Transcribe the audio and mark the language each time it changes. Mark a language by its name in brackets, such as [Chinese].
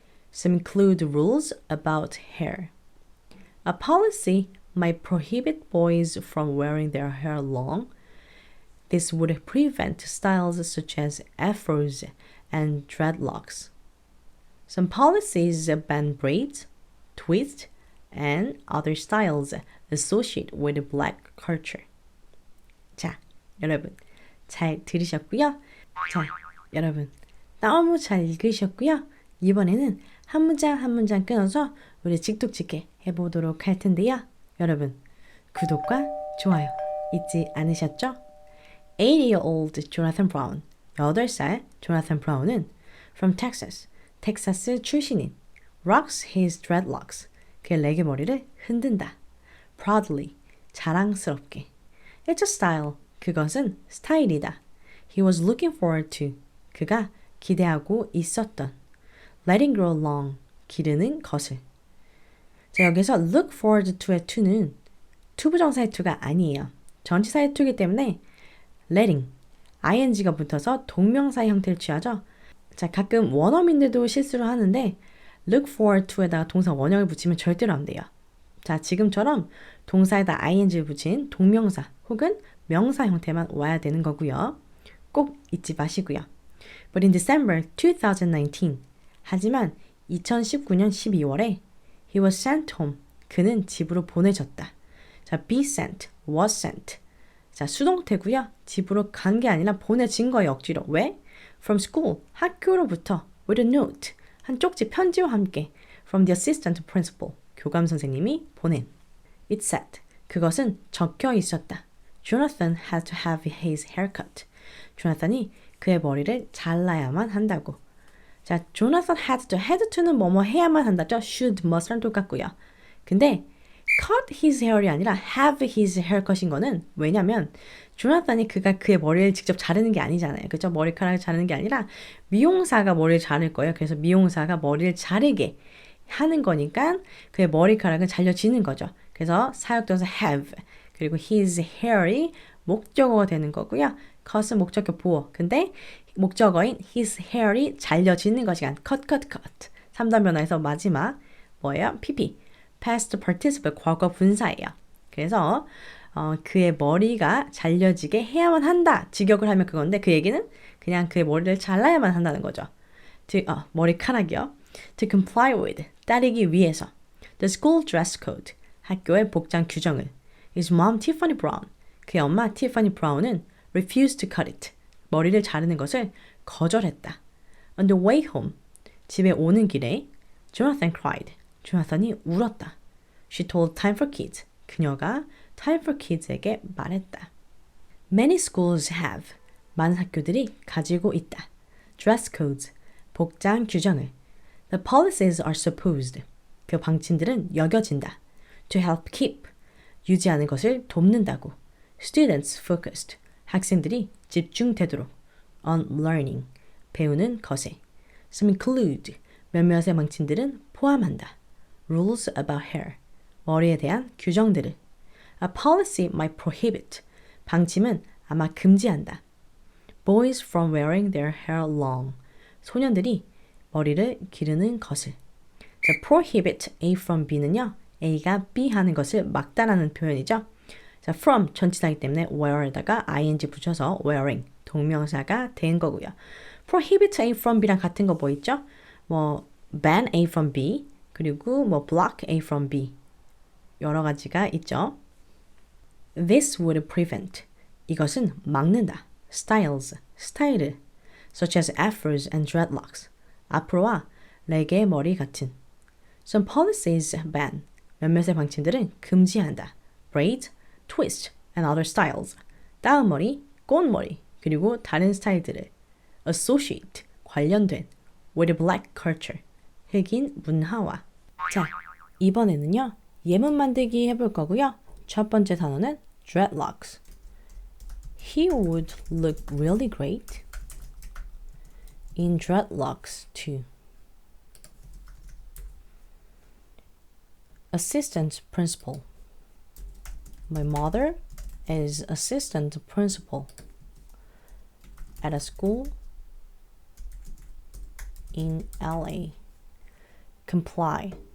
[English] Some include rules about hair. A policy might prohibit boys from wearing their hair long. This would prevent styles such as afros and dreadlocks. Some policies ban braids, twists, and other styles associated with black culture. [Korean] 자, 여러분 잘 들으셨고요. 자, 여러분 너무 잘 읽으셨고요. 이번에는 한 문장 끊어서 우리 직독직해 해보도록 할 텐데요. 여러분, 구독과 좋아요 잊지 않으셨죠? [English] 8-year-old Jonathan Brown, [Korean] 8살 조나탄 브라운은 [English] from Texas, [Korean] 텍사스 출신인 [English] rocks his dreadlocks, [Korean] 그의 레게 머리를 흔든다. [English] proudly, [Korean] 자랑스럽게. [English] It's a style, [Korean] 그것은 스타일이다. [English] He was looking forward to, [Korean] 그가 기대하고 있었던. [English] letting grow long, [Korean] 기르는 것을. 자, 여기서 look forward to의 to는 투부정사의 to가 아니에요. 전치사의 to이기 때문에 letting, ing가 붙어서 동명사의 형태를 취하죠. 자, 가끔 원어민들도 실수를 하는데 look forward to에다가 동사 원형을 붙이면 절대로 안 돼요. 자, 지금처럼 동사에다 ing를 붙인 동명사 혹은 명사 형태만 와야 되는 거고요. 꼭 잊지 마시고요. [English] But in December 2019, [Korean] 하지만 2019년 12월에 [English] he was sent home. [Korean] 그는 집으로 보내졌다. 자, be sent, was sent. 자, 수동태고요. 집으로 간 게 아니라 보내진 거예요, 억지로. 왜? [English] From school, [Korean] 학교로부터 [English] with a note, [Korean] 한 쪽지 편지와 함께 [English] from the assistant principal, [Korean] 교감 선생님이 보낸. [English] It said, [Korean] 그것은 적혀 있었다. [English] Jonathan had to have his hair cut. [Korean] 조나탄이 그의 머리를 잘라야만 한다고. 자, Jonathan had to는 뭐뭐 해야만 한다죠. should, must랑 똑같고요. 근데 cut his hair이 아니라 have his haircut인 거는 왜냐면 조나탄이 그가 그의 머리를 직접 자르는 게 아니잖아요. 그죠? 머리카락을 자르는 게 아니라 미용사가 머리를 자를 거예요. 그래서 미용사가 머리를 자르게 하는 거니까 그의 머리카락은 잘려지는 거죠. 그래서 사역동사 have 그리고 his hair이 목적어가 되는 거고요. cut은 목적어 보어. 근데 목적어인 his hair이 잘려지는 것이간 cut. 3단 변화에서 마지막 뭐예요? [English] PP. past participle [Korean] 과거 분사예요. 그래서 그의 머리가 잘려지게 해야만 한다. 직역을 하면 그건데 그 얘기는 그냥 그의 머리를 잘라야만 한다는 거죠. 머리카락이요. [English] To comply with, [Korean] 따르기 위해서. [English] The school dress code, [Korean] 학교의 복장 규정을. [English] His mom, Tiffany Brown, [Korean] 그의 엄마 티파니 브라운은 [English] refused to cut it, [Korean] 머리를 자르는 것을 거절했다. [English] On the way home, [Korean] 집에 오는 길에 [English] Jonathan cried, [Korean] 조나탄이 울었다. [English] She told Time4Kids, [Korean] 그녀가 Time4Kids에게 말했다. [English] Many schools have, [Korean] 많은 학교들이 가지고 있다. [English] Dress codes, [Korean] 복장 규정을. [English] The policies are supposed, [Korean] 그 방침들은 여겨진다. [English] To help keep, [Korean] 유지하는 것을 돕는다고. [English] Students focused, [Korean] 학생들이 집중되도록. [English] On learning, [Korean] 배우는 것에. [English] Some include, [Korean] 몇몇의 방침들은 포함한다. [English] Rules about hair, [Korean] 머리에 대한 규정들을. [English] A policy might prohibit, [Korean] 방침은 아마 금지한다. [English] Boys from wearing their hair long, [Korean] 소년들이 머리를 기르는 것을. 자, prohibit A from B는요, A가 B 하는 것을 막다라는 표현이죠. 자, from 전치사이기 때문에 wear에다가 ing 붙여서 wearing, 동명사가 된 거고요. prohibit A from B랑 같은 거 뭐 있죠? 뭐 ban A from B, 그리고 뭐 block A from B, 여러 가지가 있죠. [English] This would prevent, [Korean] 이것은 막는다. [English] Styles, [Korean] 스타일을. [English] Such as afros and dreadlocks, [Korean] 앞으로와 레게 머리 같은. [English] Some policies ban, [Korean] 몇몇의 방침들은 금지한다. [English] Braid, twist, and other styles, [Korean] 따은머리, 꽃머리, 그리고 다른 스타일들을. [English] Associate, [Korean] 관련된. [English] With black culture, [Korean] 흑인 문화와. 자, 이번에는요, 예문 만들기 해볼 거고요. 첫 번째 단어는 dreadlocks. [English] He would look really great in dreadlocks too. Assistant principal. My mother is assistant principal at a school in LA. Comply.